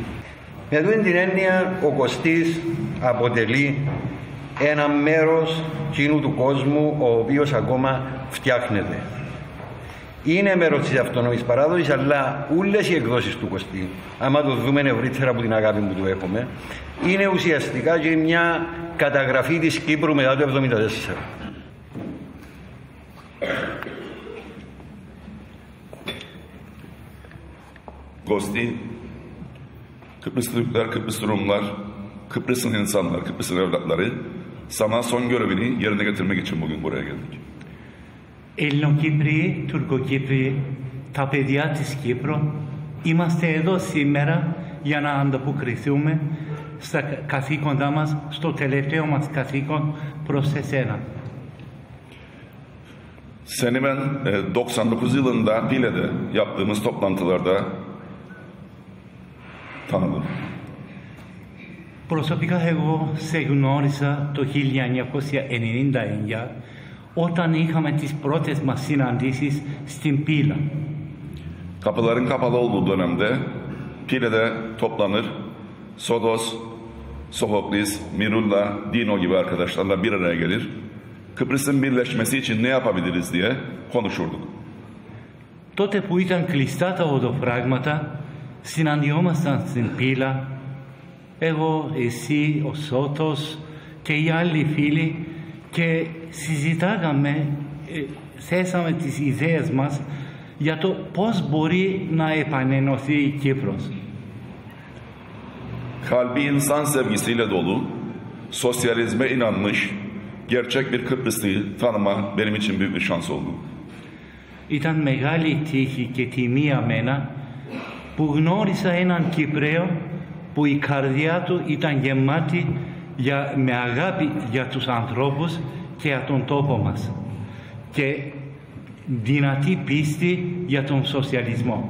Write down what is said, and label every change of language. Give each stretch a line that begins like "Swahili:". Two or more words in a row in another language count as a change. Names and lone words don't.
Greek: Με αυτή την έννοια ο Κωστής αποτελεί ένα μέρος κοινού του κόσμου ο οποίος ακόμα φτιάχνεται. Είναι μέρος της αυτονομής παράδοσης, αλλά όλες οι εκδόσεις του Κωστή, άμα το δούμε ευρύτερα από την αγάπη που του έχουμε, είναι ουσιαστικά και μια καταγραφή της Κύπρου μετά το 1974.
Turkish: Kosti, Kıbrıs Türkler, Kıbrıs Rumlar, Kıbrıs'ın insanlar, Kıbrıs'ın evlatları sana son görevini yerine getirmek için bugün buraya geldik.
Greek: Ελληνοκύπριοι, Τουρκοκύπριοι, τα παιδιά της Κύπρου, είμαστε εδώ σήμερα για να ανταποκριθούμε στα καθήκοντά μας, στο τελευταίο μας καθήκον προς εσένα.
Turkish: Seni ben 99 yılında Pile'de yaptığımız toplantılarda tanıdım.
Greek: Προσωπικά εγώ σε γνώρισα το 1999 όταν είχαμε τις πρώτες μας συναντήσεις στην Πύλα.
Turkish: Kapıların kapalı olduğu dönemde Pile'de toplanır, Sodos, Sofoklis, Mirulla, Dino gibi arkadaşlarla bir araya gelir. Kıbrıs'ın birleşmesi için ne yapabiliriz diye konuşurduk.
Greek: Τότε που ήταν κλειστά τα οδοφράγματα, συναντιόμασταν στην Πύλα, εγώ, εσύ, ο Σώτος και οι άλλοι φίλοι, και συζητάγαμε, θέσαμε τις ιδέες μας για το πώς μπορεί να επανενωθεί η Κύπρος.
Turkish: Kalbi insan sevgisiyle dolu, sosyalizme inanmış, gerçek bir Kıbrıslıyı tanıma benim için büyük bir şans oldu.
Greek: Ήταν μεγάλη τύχη και τιμή για μένα που γνώρισα έναν Κυπραίο που η καρδιά του ήταν γεμάτη με αγάπη για τους ανθρώπους και για τον τόπο μας και δυνατή πίστη για τον σοσιαλισμό.